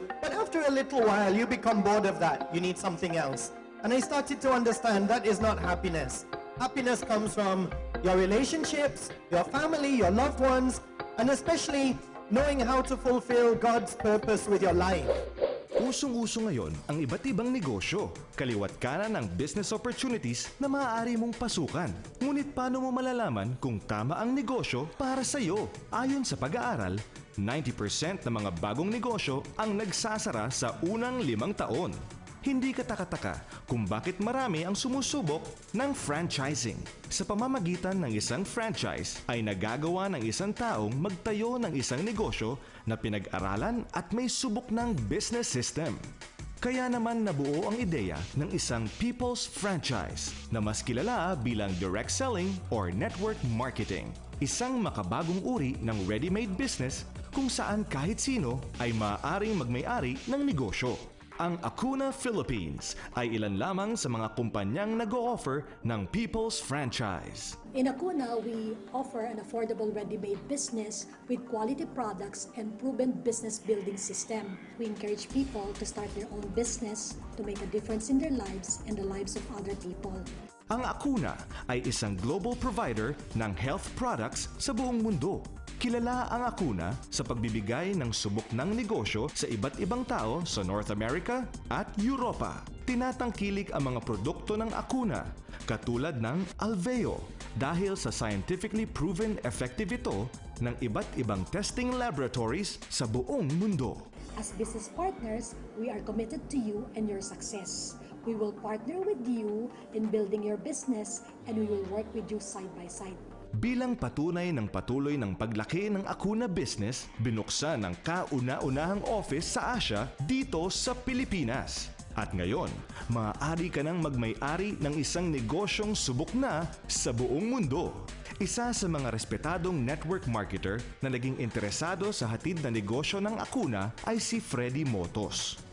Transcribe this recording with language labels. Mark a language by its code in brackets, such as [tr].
[en] But after a little while, you become bored of that. You need something else. And I started to understand that is not happiness. Happiness comes from your relationships, your family, your loved ones, and especially knowing how to fulfill God's purpose with your life. [tl] Usong-uso ngayon ang iba't ibang negosyo, kaliwat kanan ng business opportunities na maaari mong pasukan. Ngunit paano mo malalaman kung tama ang negosyo para sa iyo? Ayon sa pag-aaral, 90% ng mga bagong negosyo ang nagsasara sa unang 5 taon. Hindi kataka-taka kung bakit marami ang sumusubok ng franchising. Sa pamamagitan ng isang franchise ay nagagawa ng isang taong magtayo ng isang negosyo na pinag-aralan at may subok ng business system. Kaya naman nabuo ang ideya ng isang People's Franchise na mas kilala bilang direct selling or network marketing. Isang makabagong uri ng ready-made business kung saan kahit sino ay maaaring magmay-ari ng negosyo. Ang Acuna Philippines ay ilan lamang sa mga kumpanyang nag-o-offer ng People's Franchise. [en] In Acuna, we offer an affordable ready-made business with quality products and proven business building system. We encourage people to start their own business to make a difference in their lives and the lives of other people. [tl] Ang Acuna ay isang global provider ng health products sa buong mundo. Kilala ang Acuna sa pagbibigay ng subok ng negosyo sa iba't ibang tao sa North America at Europa. Tinatangkilik ang mga produkto ng Acuna, katulad ng Alveo, dahil sa [en] scientifically proven effective [tl] ito ng iba't ibang testing laboratories sa buong mundo. [en] As business partners, we are committed to you and your success. We will partner with you in building your business and we will work with you side by side. [tl] Bilang patunay ng patuloy ng paglaki ng Acuna business, binuksan ang kauna-unahang office sa Asia dito sa Pilipinas. At ngayon, maaari ka nang magmay-ari ng isang negosyong subok na sa buong mundo. Isa sa mga respetadong network marketer na naging interesado sa hatid na negosyo ng Acuna ay si Freddy Motos.